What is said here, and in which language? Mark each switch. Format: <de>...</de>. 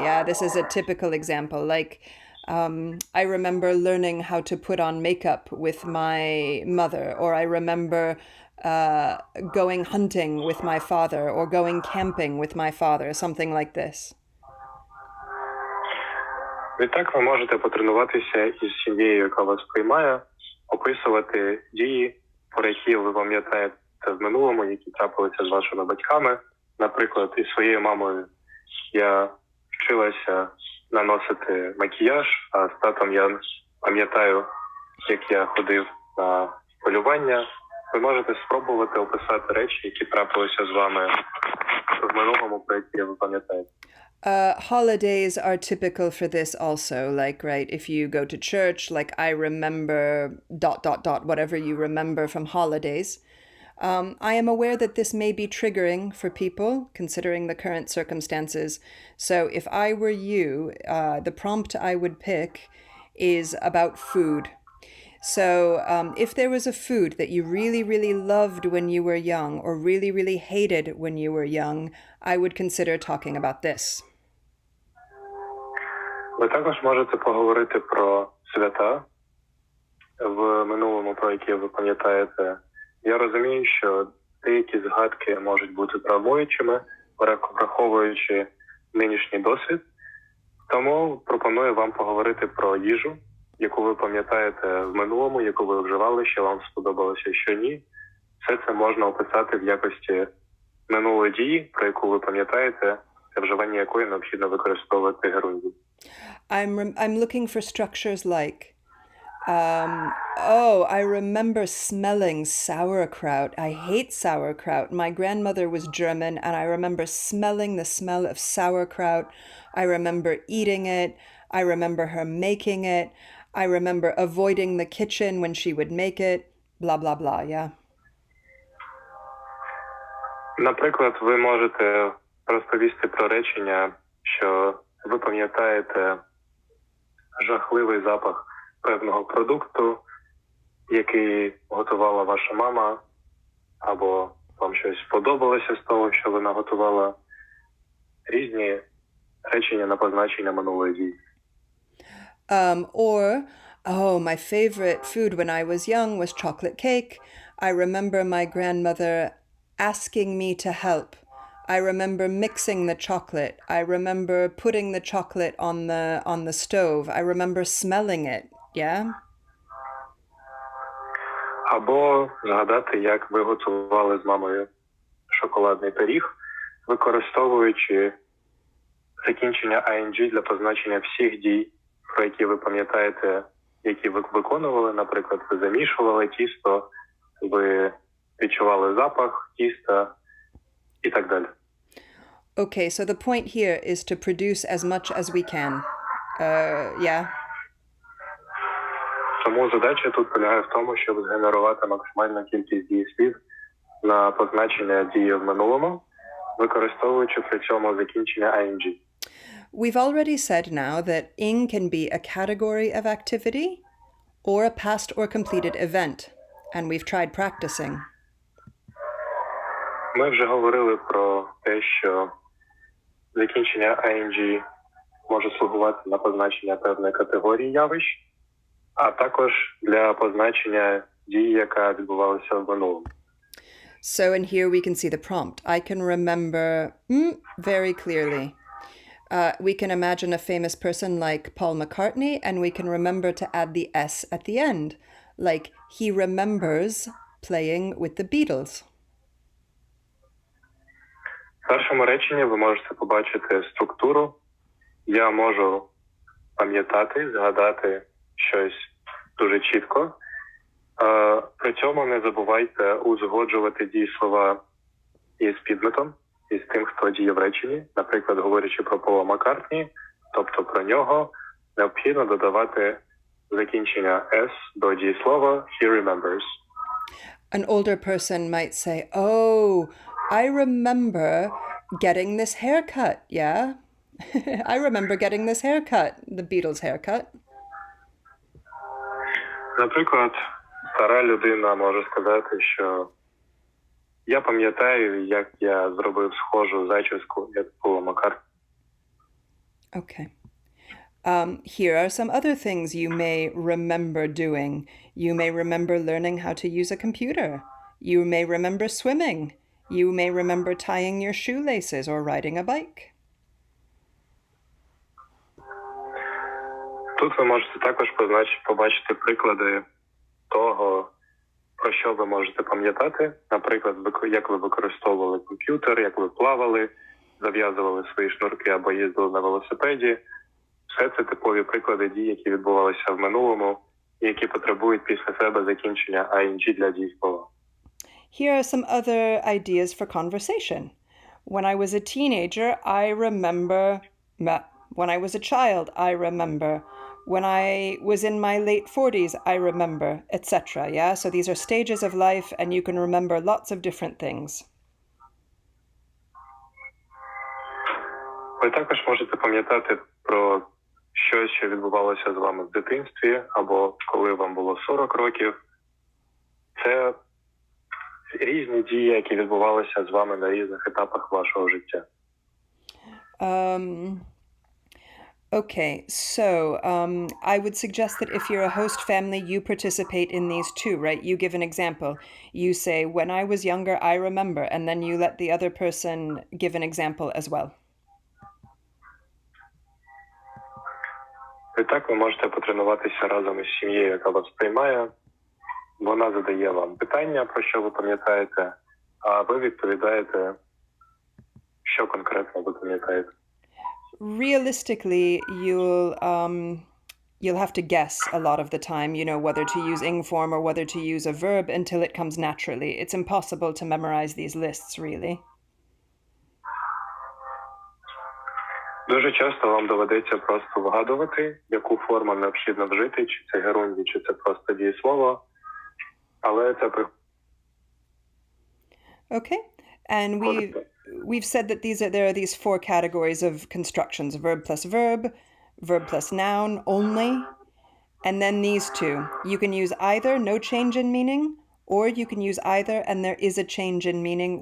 <en>Yeah, this is a typical example. Like, I remember learning how to put on makeup with my mother, or I remember going hunting with my father, or going camping with my father, something like this.</en> <uk>Відтак ви можете потренуватися із сім'єю, яка вас приймає, описувати дії, про які ви пам'ятаєте в минулому, які трапилися з вашими батьками. Наприклад, із своєю мамою я вчилася наносити макіяж, а з татом я пам'ятаю, як я ходив на полювання. Ви можете спробувати описати речі, які трапилися з вами в минулому, про які ви пам'ятаєте.</uk> <en>Holidays are typical for this also. Like, right, if you go to church, like I remember ... whatever you remember from holidays. I am aware that this may be triggering for people, considering the current circumstances. So if I were you, the prompt I would pick is about food. So if there was a food that you really, really loved when you were young, or really, really hated when you were young, I would consider talking about this.</en> <uk>Ви також можете поговорити про свята в минулому, про які ви пам'ятаєте. Я розумію, що деякі згадки можуть бути травмуючими, враховуючи нинішній досвід. Тому пропоную вам поговорити про їжу, яку ви пам'ятаєте в минулому, яку ви вживали, що вам сподобалося, що ні. Все це можна описати в якості минулої дії, про яку ви пам'ятаєте, для вживання якої необхідно використовувати герунді.</uk> <en>I'm looking for structures like, I remember smelling sauerkraut. I hate sauerkraut. My grandmother was German, and I remember smelling the smell of sauerkraut. I remember eating it. I remember her making it. I remember avoiding the kitchen when she would make it. Blah, blah, blah, yeah.</en> <uk>Наприклад, ви можете розповісти про речення, що ви пам'ятаєте жахливий запах певного продукту, який готувала ваша мама, або вам щось сподобалося з того, що вона готувала. Різні речення на позначення минулої дії.</uk> <en>My favorite food when I was young was chocolate cake. I remember my grandmother asking me to help. I remember mixing the chocolate. I remember putting the chocolate on the stove. I remember smelling it. Yeah?</en> <uk>Або згадати, як ви готували з мамою шоколадний пиріг, використовуючи закінчення ing для позначення всіх дій, про які ви пам'ятаєте, які ви виконували. Наприклад, ви замішували тісто, ви відчували запах тіста і так далі.</uk> <en>Okay, so the point here is to produce as much as we can. Yeah?</en> <uk>Тому задача тут полягає в тому, щоб згенерувати максимальну кількість дієслів, на позначення дії в минулому, використовуючи при цьому закінчення ing.</uk> <en>We've already said now that ing can be a category of activity or a past or completed event, and we've tried practicing.</en> <uk>Ми вже говорили про те, що закінчення ing може слугувати на позначення певної категорії явищ, а також для позначення дії, яка відбувалася в минулому.</uk> <en>So in here we can see the prompt. I can remember very clearly. We can imagine a famous person like Paul McCartney, and we can remember to add the S at the end, like he remembers playing with the Beatles.</en> <uk>В першому реченні ви можете побачити структуру. Я можу пам'ятати, згадати щось дуже чітко. При цьому не забувайте узгоджувати дієслова із підметом, із тим, хто діє в реченні. Наприклад, говорячи про Пола Маккартні, тобто про нього, необхідно додавати закінчення S до дієслова</uk> <en>he remembers. An older person might say, oh, I remember getting this haircut, yeah? I remember getting this haircut, the Beatles' haircut.</en> <uk>Наприклад, стара людина може сказати, що я пам'ятаю, як я зробив схожу зачіску, як Пола Маккартні.</uk> <en>Okay. Here are some other things you may remember doing. You may remember learning how to use a computer. You may remember swimming. You may remember tying your shoelaces or riding a bike.</en> <uk>Тут ви можете також побачити приклади того, про що ви можете пам'ятати. Наприклад, як ви використовували комп'ютер, як ви плавали, зав'язували свої шнурки або їздили на велосипеді. Все це типові приклади дій, які відбувалися в минулому і які потребують після себе закінчення ing для дійслова.</uk> <en>Here are some other ideas for conversation. When I was a teenager, I remember. When I was a child, I remember. When I was in my late 40s, I remember, etc. Yeah, so these are stages of life, and you can remember lots of different things.</en> <uk>Ви також можете пам'ятати про щось, що відбувалося з вами в дитинстві, або коли вам було 40 років. Це різні дії, які відбувалися з вами на різних етапах вашого життя.</uk> <en>Okay, so I would suggest that if you're a host family, you participate in these too, right? You give an example. You say, when I was younger, I remember, and then you let the other person give an example as well.</en> <uk>І так ви можете потренуватися разом із сім'єю, яка вас приймає. Вона задає вам питання, про що ви пам'ятаєте, а ви відповідаєте, що конкретно ви пам'ятаєте.</uk> <en>Realistically, you'll have to guess a lot of the time, you know, whether to use ing form or whether to use a verb until it comes naturally. It's impossible to memorize these lists, really.</en> <uk>Дуже часто вам доведеться просто вгадувати, яку форму необхідно вжити, чи це gerund, чи це просто дієслово. Але це</uk> <en>Okay, and we've said that there are these four categories of constructions: verb plus noun only, and then these two. You can use either, no change in meaning, or you can use either and there is a change in meaning.</en>